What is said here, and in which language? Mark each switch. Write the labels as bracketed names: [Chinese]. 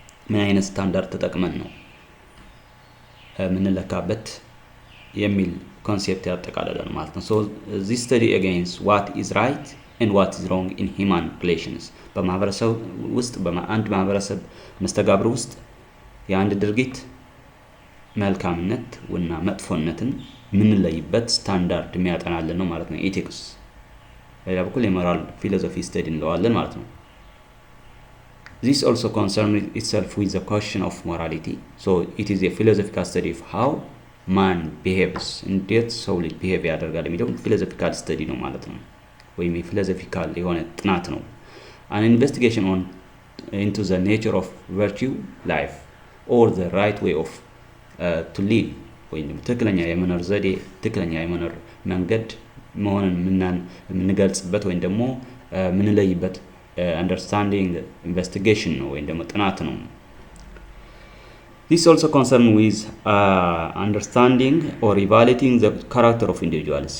[Amharic] ምን አይነት ስታንዳርድ ተጠቅመን ነው ምንለካበት የሚል ኮንሴፕት ያጠቃልላል ማለት ነው። [English] So this study against what is right and what is wrong in human relations. [Amharic] በማህበረሰብ ውስጥ በአንድ ማህበረሰብ መስተጋብር ውስጥ የአንድ ድርጊት መልካምነት እና መጥፎነትን ምንለይበት ስታንዳርድ የሚያጠናልን ነው ማለት ነው ኤቲክስ። በሌላ በኩል የሞራል ፊሎሶፊ ስተዲ እንለዋለን ማለት ነው። [English] This also concerns itself with the question of morality. So it is a philosophical study of how man behaves. [Amharic] እንዴት ሰው ልጅ ቢሄቭ ያደርጋል የሚለው ፊሎሶፊካል ስተዲ ነው ማለት ነው። ወይም የፊሎሶፊካል የሆነ ጥናት ነው። [English] An investigation into the nature of virtue, life, or the right way of to live. [Amharic] ወይም ትክክለኛ የመኖር ዘዴ ትክክለኛ የመኖር መንገድ መሆኑን የምንገልጽበት ወይም ደግሞ ምንለይበት understanding investigation ነው ወይም ደግሞ ጥናት ነው። [English] This also concerns with understanding or evaluating the character of individuals.